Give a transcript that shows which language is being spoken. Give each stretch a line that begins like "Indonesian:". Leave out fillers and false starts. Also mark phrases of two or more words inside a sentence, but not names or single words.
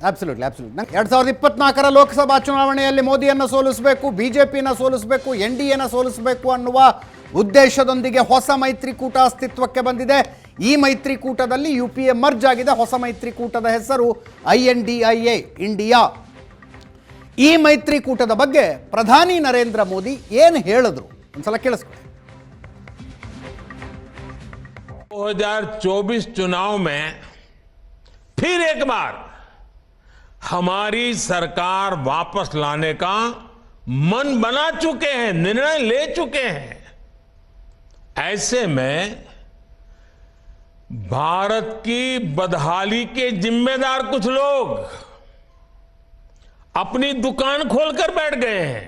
Kannada: ಅಬ್ಸಲ್ಯೂಟ್ಲಿ 2024 ಲೋಕಸಭಾ ಚುನಾವಣೆಯಲ್ಲಿ ಮೋದಿಯನ್ನು ಸೋಲಿಸಬೇಕು, ಬಿಜೆಪಿನ ಸೋಲಿಸಬೇಕು, NDAನ ಸೋಲಿಸಬೇಕು ಅನ್ನುವ ಉದ್ದೇಶದೊಂದಿಗೆ ಹೊಸ ಮೈತ್ರಿಕೂಟ ಅಸ್ತಿತ್ವಕ್ಕೆ ಬಂದಿದೆ. ಈ ಮೈತ್ರಿಕೂಟದಲ್ಲಿ UPA ಮರ್ಜ್ ಆಗಿದೆ. ಹೊಸ ಮೈತ್ರಿಕೂಟದ ಹೆಸರು INDIA, ಇಂಡಿಯಾ. ಈ ಮೈತ್ರಿಕೂಟದ ಬಗ್ಗೆ ಪ್ರಧಾನಿ ನರೇಂದ್ರ ಮೋದಿ ಏನು ಹೇಳಿದ್ರು ಒಂದ್ಸಲ ಕೇಳಿಸ್ಕೊಳ್ಳಿ.
Hindi: 2024 चुनाव में फिर एक बार हमारी सरकार वापस लाने का मन बना चुके हैं, निर्णय ले चुके हैं. ऐसे में भारत की बदहाली के जिम्मेदार कुछ लोग अपनी दुकान खोलकर बैठ गए हैं.